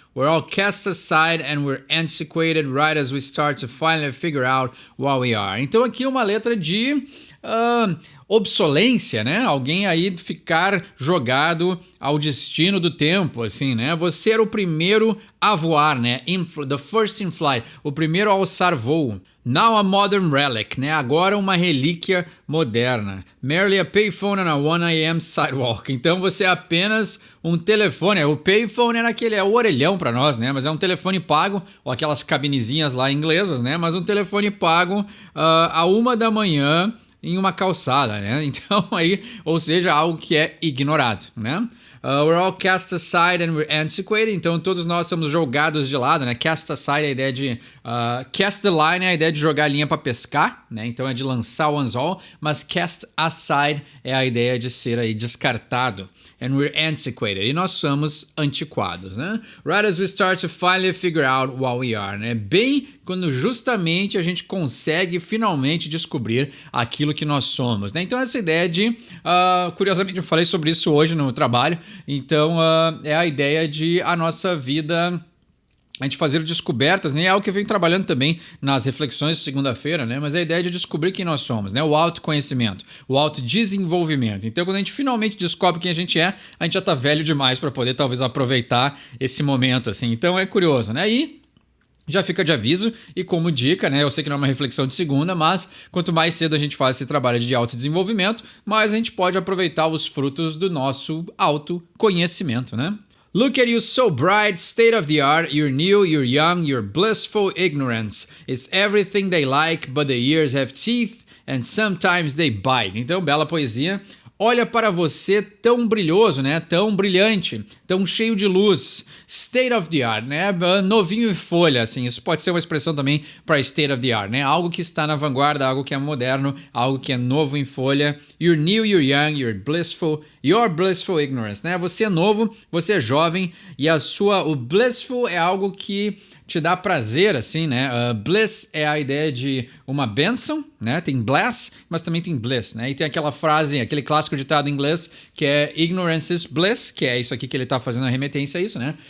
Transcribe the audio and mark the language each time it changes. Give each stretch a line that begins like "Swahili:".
English: We're all cast aside and we're antiquated right as we start to finally figure out what we are.
Portuguese: Então aqui uma letra de obsolência, né? Alguém aí ficar jogado ao destino do tempo, assim, né? Você era o primeiro a voar, né?
English: The first in flight,
Portuguese: o primeiro a alçar voo.
English: Now a modern relic,
Portuguese: né? Agora uma relíquia moderna.
English: Merely a payphone on a 1 a.m. sidewalk.
Portuguese: Então você é apenas um telefone. O payphone é o orelhão para nós, né? Mas é um telefone pago, ou aquelas cabinezinhas lá inglesas, né? Mas um telefone pago a 1 da manhã em uma calçada, né? Então aí, ou seja, algo que é ignorado, né?
English: We're all cast aside and we're antiquated.
Portuguese: Então todos nós somos jogados de lado, né? Cast aside é a ideia de... cast the line é a ideia de jogar a linha para pescar, né? Então é de lançar o anzol. Mas cast aside é a ideia de ser aí descartado.
English: and we're antiquated.
Portuguese: E nós somos antiquados, né?
English: Right as we start to finally figure out what we are, né?
Portuguese: Bem quando justamente a gente consegue finalmente descobrir aquilo que nós somos, né? Então essa ideia de, curiosamente eu falei sobre isso hoje no trabalho, então é a ideia de a nossa vida, a gente fazer descobertas, né? É algo que eu venho trabalhando também nas reflexões de segunda-feira, né? Mas é a ideia de descobrir quem nós somos, né? O autoconhecimento, o autodesenvolvimento. Então, quando a gente finalmente descobre quem a gente já tá velho demais para poder talvez aproveitar esse momento, assim. Então é curioso, né? E já fica de aviso e como dica, né? Eu sei que não é uma reflexão de segunda, mas quanto mais cedo a gente faz esse trabalho de autodesenvolvimento, mais a gente pode aproveitar os frutos do nosso autoconhecimento, né?
English: Look at you so bright, state of the art, you're new, you're young, you're blissful ignorance. It's everything they like, but the years have teeth and sometimes they bite.
Portuguese: Então, bela poesia. Olha para você tão brilhoso, né? Tão brilhante, tão cheio de luz. State of the art, né? Novinho em folha, assim. Isso pode ser uma expressão também para state of the art, né? Algo que está na vanguarda, algo que é moderno, algo que é novo em folha.
English: You're new, you're young, you're blissful. Your blissful ignorance, né?
Portuguese: Você é novo, você é jovem e o blissful é algo que te dá prazer, assim, né? Bliss é a ideia de uma bênção, né? Tem bless, mas também tem bliss, né? E tem aquela frase, aquele clássico ditado em inglês que é
English: ignorance is bliss,
Portuguese: que é isso aqui que ele tá fazendo a remetência a isso, né?